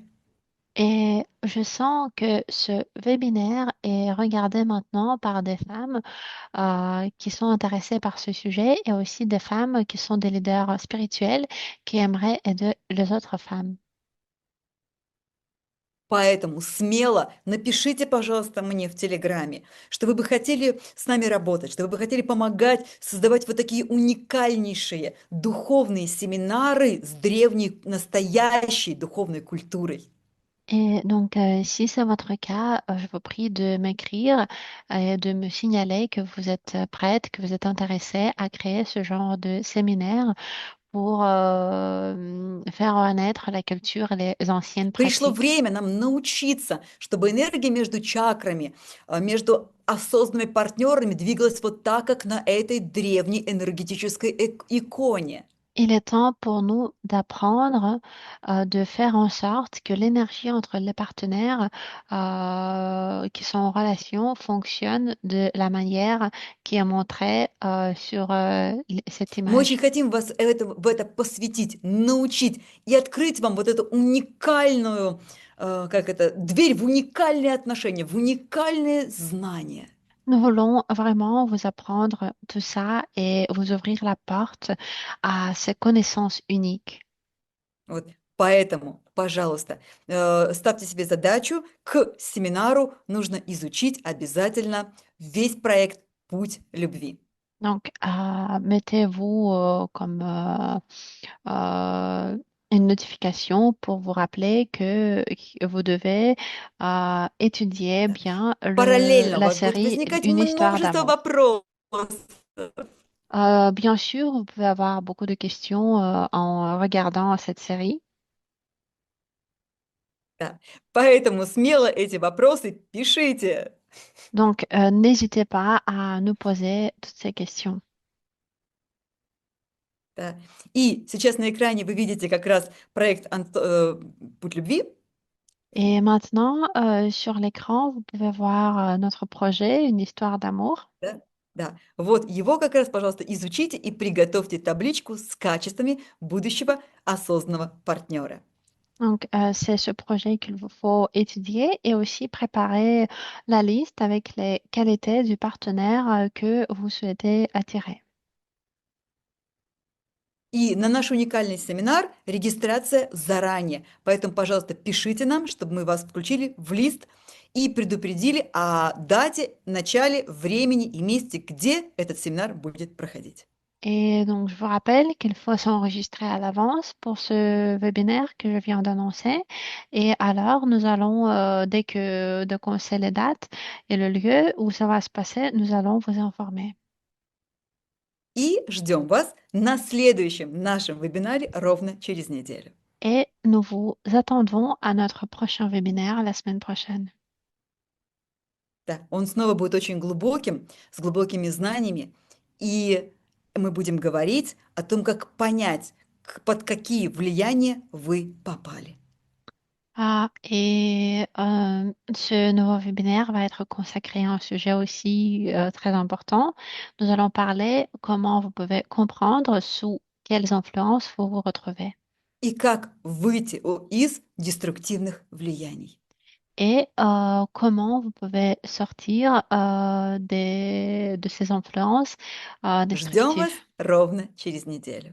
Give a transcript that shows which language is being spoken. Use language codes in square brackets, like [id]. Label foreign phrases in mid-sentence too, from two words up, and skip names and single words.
[fr] Et je sens que ce webinaire est regardé maintenant par des femmes qui sont intéressées par ce sujet et aussi des femmes qui sont des leaders spirituels qui aimeraient aider les autres femmes. [ru] Поэтому смело напишите, пожалуйста, мне в Телеграме, что вы бы хотели с нами работать, что вы бы хотели помогать создавать вот такие уникальнейшие духовные семинары с древней, настоящей духовной культурой. [fr] Et donc, si c'est votre cas, je vous prie de m'écrire et de me signaler que vous êtes prête, que vous êtes intéressée à créer ce genre de séminaire pour faire renaître la culture et les anciennes [ru] Пришло [fr] pratiques. [ru] время нам научиться, чтобы энергия между чакрами, между осознанными партнерами двигалась вот так, как на этой древней энергетической иконе. [fr] Il est temps pour nous d'apprendre, de faire en sorte que l'énergie entre les partenaires qui sont en relation fonctionne de la manière qui est montrée sur cette [ru] Мы очень [fr] image. [ru] хотим вас в это посвятить, научить и открыть вам вот эту уникальную, как это, дверь в уникальные отношения, в уникальные знания. [fr] Nous voulons vraiment vous apprendre tout ça et vous ouvrir la porte à ces connaissances uniques. [ru] Вот. Поэтому, пожалуйста, ставьте себе задачу, к семинару нужно изучить обязательно весь проект «Путь любви». [fr] Donc, mettez-vous comme une notification pour vous rappeler que vous devez étudier bien [ru] Параллельно у [fr] la [ru] вас будет [fr] série [ru] возникать [fr] Une histoire [ru] множество [fr] d'amour. [ru] вопросов. [fr] Bien sûr, vous pouvez avoir beaucoup de questions en regardant cette série. [ru] Да. Поэтому смело эти вопросы пишите. [fr] Donc, n'hésitez pas à nous poser toutes ces questions. [ru] Да. И сейчас на экране вы видите как раз проект «Путь любви». [fr] Et maintenant, sur l'écran, vous pouvez voir notre projet, Une histoire d'amour. [ru] Да, да. Вот его как раз, пожалуйста, изучите и приготовьте табличку с качествами будущего осознанного партнера. [fr] Donc, c'est ce projet qu'il vous faut étudier et aussi préparer la liste avec les qualités du partenaire que vous souhaitez attirer. [ru] И на наш уникальный семинар регистрация заранее. Поэтому, пожалуйста, пишите нам, чтобы мы вас включили в лист и предупредили о дате, начале, времени и месте, где этот семинар будет проходить. [fr] Et donc, je vous rappelle qu'il faut s'enregistrer à l'avance pour ce webinaire que je viens d'annoncer. Et alors, nous allons, dès qu'on sait les dates et le lieu où ça va se passer, nous allons vous informer. [ru] И ждем вас на следующем нашем вебинаре ровно через неделю. [fr] Et nous vous attendons à notre prochain webinaire la semaine prochaine. [ru] Да, он снова будет очень глубоким, с глубокими знаниями, и мы будем говорить о том, как понять, под какие влияния вы попали. [fr] Ce nouveau webinaire va être consacré à un sujet aussi très important. Nous allons parler comment vous pouvez comprendre sous quelles influences vous vous retrouvez [ru] И как выйти из деструктивных влияний. [fr] et comment vous pouvez sortir de ces influences [ru] Ждем вас [fr] destructives. [ru] ровно через неделю.